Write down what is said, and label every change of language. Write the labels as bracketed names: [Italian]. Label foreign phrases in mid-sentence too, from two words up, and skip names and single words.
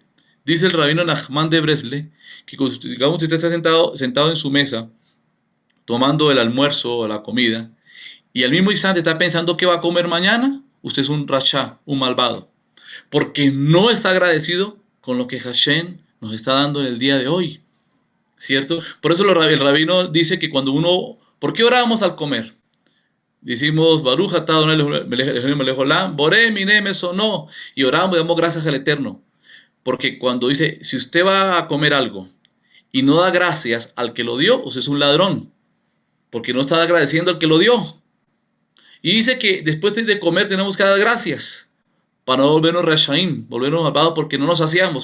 [Spanish] Dice el rabino Nachman de Bresle que, digamos, si usted está sentado en su mesa, tomando el almuerzo o la comida, y al mismo instante está pensando qué va a comer mañana, usted es un rachá, un malvado. Porque no está agradecido con lo que Hashem nos está dando en el día de hoy, ¿cierto? Por eso el rabino dice que cuando uno, ¿por qué oramos al comer? Decimos, [Hebrew] ברוך אתה אדני אלהים מלך העולם בורא מיני מזונות, [Spanish] y oramos y damos gracias al Eterno. Porque cuando dice, si usted va a comer algo y no da gracias al que lo dio, usted es un ladrón, porque no está agradeciendo al que lo dio. Y dice que después de comer tenemos que dar gracias para no volvernos rashaim, volvernos malvados porque no nos saciamos.